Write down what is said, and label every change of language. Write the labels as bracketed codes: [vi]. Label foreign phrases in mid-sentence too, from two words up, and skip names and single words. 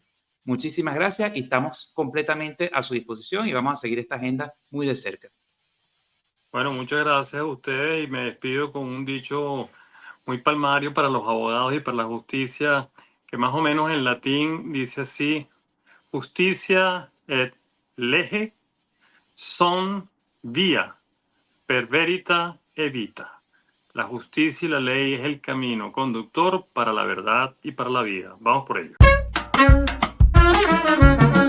[es] Muchísimas gracias y estamos completamente a su disposición y vamos a seguir esta agenda muy de cerca. Bueno, muchas gracias a ustedes y me despido con un dicho muy palmario para los abogados y para la justicia, que más o menos en latín dice así: [la] justicia et lege son via per verita et vita. [es] La justicia y la ley es el camino conductor para la verdad y para la vida. Vamos por ello.